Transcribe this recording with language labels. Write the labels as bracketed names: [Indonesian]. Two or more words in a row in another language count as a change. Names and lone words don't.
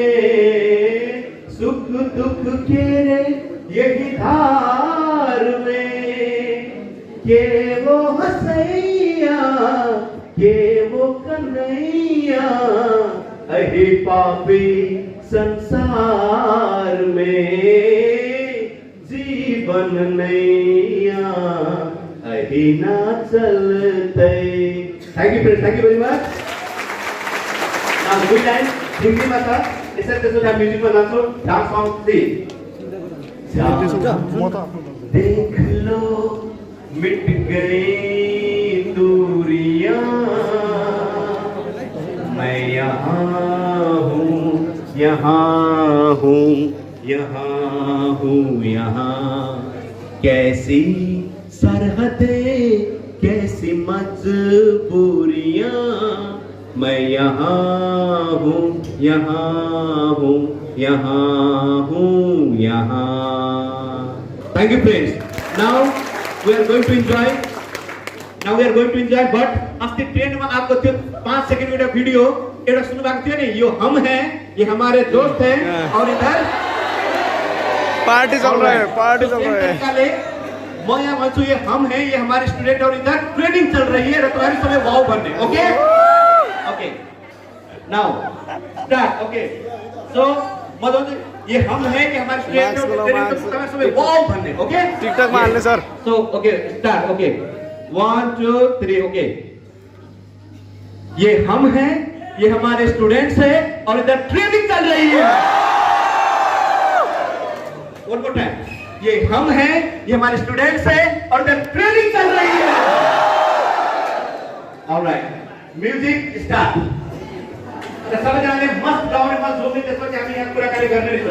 [Hindi] सुख दुख तेरे यही धार में के वो हसैया के वो कन्हैया अहि पापी संसार में जीवन नैया अहि ना चलते। [English] Thank you friends, thank you very much. Now the good line, [Hindi] Hindi भाषा, इसे तो सुना म्यूजिक में नाचो, [English] dance song [Hindi] थी। देख लो मिट गई दूरियां, मैं यहाँ हूँ, यहाँ हूँ, यहाँ हूँ, यहाँ कैसी सरहदें, कैसी मजबूरियां, मैं यहाँ हूँ, यहाँ हूँ, यहाँ हूँ, यहाँ। [English] Thank you friends. Now we are going to enjoy. [Hindi] But अस्ति ट्रेन में आपको 5 सेकंड में वीडियो [Nepali] एउटा सुन्नुभएको थियो नि, [Hindi] यो हम हैं, ये हमारे दोस्त हैं और इधर पार्टी चल रहा है, पार्टी चल रहा है। [Nepali] म यहाँ भन्छु [Hindi] ये हम हैं, ये हमारे स्टूडेंट और इधर ट्रेनिंग चल रही है [Nepali] र तपाईहरु सबै वाउ भन्ने। [English] okay okay now start. okay so [Nepali] म भन्छु [Hindi] ये हम हैं कि हमारे स्टूडेंट और ट्रेनिंग [Nepali] तपाईहरु सबै वाउ भन्ने। [Hindi] ओके [Nepali] टिकटक मा हाल्ने सर। [English] so okay start. [Hindi] ओके 1 2 3 ओके ये हम हैं, ये हमारे स्टूडेंट्स हैं और इधर ट्रेनिंग चल रही है। [English] one more time, [Hindi] ये हम हैं, ये हमारे स्टूडेंट्स हैं और इधर ट्रेनिंग चल रही है। [English] alright music start. [Nepali] सबैजनाले मस्त गाउने, मस्त झुम्ने, त्यसपछि हामी यहाँ कुराकानी गर्ने रहेछौँ।